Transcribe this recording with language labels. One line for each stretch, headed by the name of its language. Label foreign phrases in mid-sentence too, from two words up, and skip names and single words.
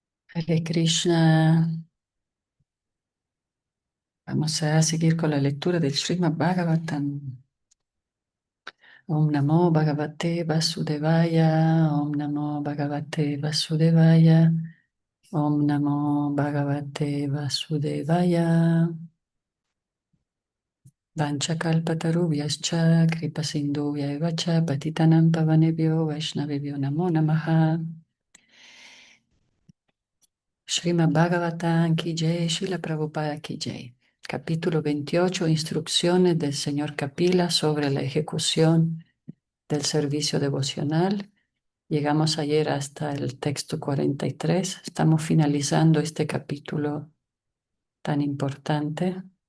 Sanskrit: हरे कृष्ण.
Spanish: Vamos a seguir con la lectura del Srimad Bhagavatam.
Sanskrit: ओं नमो भगवते वासुदेवाय. ओं नमो भगवते वासुदेवाय ओं नमो भगवते वासुदेवाय. Om Namo Bhagavate Vasudevaya. वाञ्छाकल्पतरुभ्यश्च कृपासिन्धुभ्य च पतितानां पावनेभ्यो वैष्णवेभ्यो नमो नमः.
Hindi: श्रीमद् भागवतम् की जय श्रील प्रभुपाद की जय.
Spanish: Capítulo 28, Instrucciones del Señor Kapila sobre la ejecución del servicio devocional. Llegamos ayer hasta el texto 43. Estamos finalizando este capítulo tan importante.